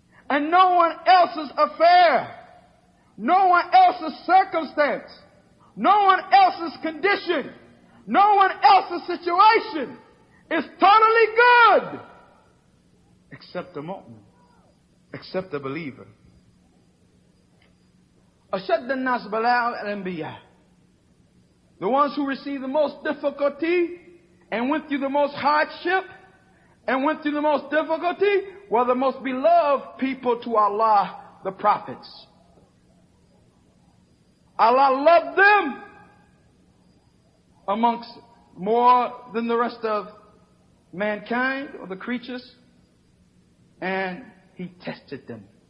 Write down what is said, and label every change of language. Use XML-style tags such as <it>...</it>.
<en>And no one else's affair, no one else's circumstance, no one else's condition, no one else's situation is totally good except the mu'min, except the believer.</en> <ar>أشد الناس بلاء الأنبياء.</ar> <en>The ones who received the most difficulty and went through the most hardship and went through the most difficulty were the most beloved people to Allah, the prophets. Allah loved them amongst more than the rest of mankind or the creatures, and He tested them.</en>